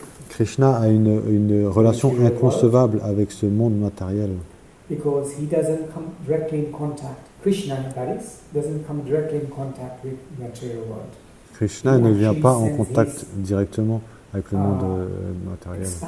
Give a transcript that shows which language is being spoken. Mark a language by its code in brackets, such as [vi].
[fr] Krishna a une relation inconcevable avec ce monde matériel. [en] Because he doesn't come directly in contact. Krishna, that is, doesn't come directly in contact with the material world. [fr] Krishna ne vient pas en contact directement avec le monde matériel.